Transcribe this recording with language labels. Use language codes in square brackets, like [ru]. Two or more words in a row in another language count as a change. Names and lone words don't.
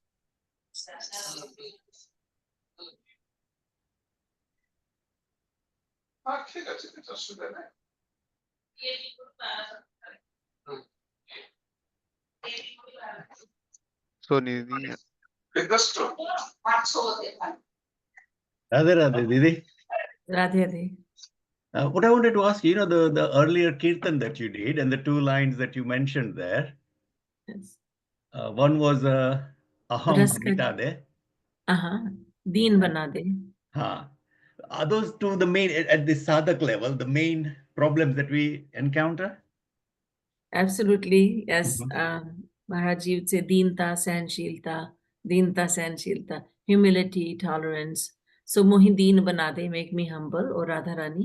[en] So Nidhi, [hi] Radhe Radhe, Didi. Radhe Radhe. [en] What I wanted to ask, the earlier kirtan that you did and the two lines that you mentioned there, Yes. one was aham Raska. [hi] mita de. Deen bana de. [en] Are those two the main, at the sadhak level, the main problems that we encounter? Absolutely, yes. Mhm. Maharaj ji would say [hi] Deenta, Sahanshilta, [en] humility, tolerance. So [hi] Mohi Deen bana de, [en] make me humble, or Radharani.